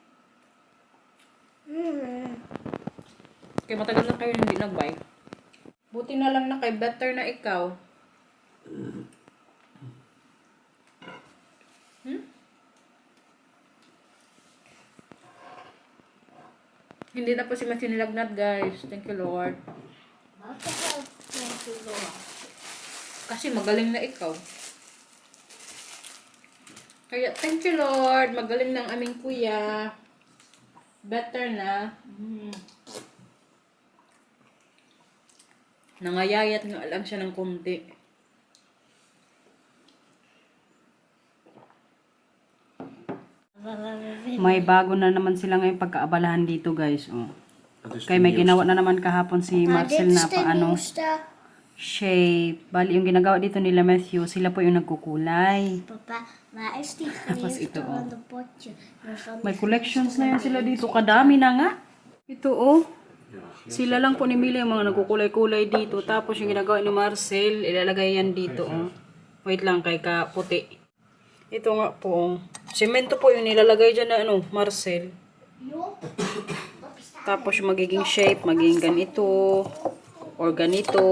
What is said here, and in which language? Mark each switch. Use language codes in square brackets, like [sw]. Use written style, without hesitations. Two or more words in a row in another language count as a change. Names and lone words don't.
[tl] Kaya matagal na kayo hindi nag-bike. Buti na lang na kay better na ikaw. Hindi na po si Matthew nilagnat, guys. [en] Thank you, [tl] Lord. Kasi magaling na ikaw. Kaya, [en] thank you, Lord. [tl] Magaling ng aming kuya. Better na. Nangayayat nga lang siya ng konti. May bago na naman sila ngayong pagkaabalahan dito, guys. Oh. Kaya may ginawa na naman kahapon si Marcel na shape. Bali, yung ginagawa dito nila Matthew, sila po yung nagkukulay. Papa, [nl] waar is die [tl] Tapos ito, oh. [nl] de potje? [tl] May collections na yan sila dito. Kadami na nga. Ito, oh. Sila lang po ni Mila yung mga nagkukulay-kulay dito. Tapos yung ginagawa ni Marcel, ilalagay yan dito, oh. Wait lang, kay kaputi. Ito nga po, oh. Semento po yung nilalagay dyan na, Marcel. Tapos yung magiging shape, magiging ganito.